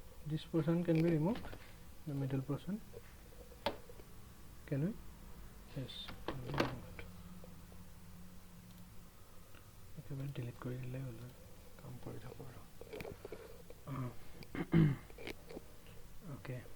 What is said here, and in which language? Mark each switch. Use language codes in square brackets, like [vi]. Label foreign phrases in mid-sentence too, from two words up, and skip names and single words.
[en] this portion can be removed, the middle portion. Can we? Yes, removed. [as] একেবাৰে delete কৰি দিলে হ'ল, কাম কৰি থাকো আৰু okay.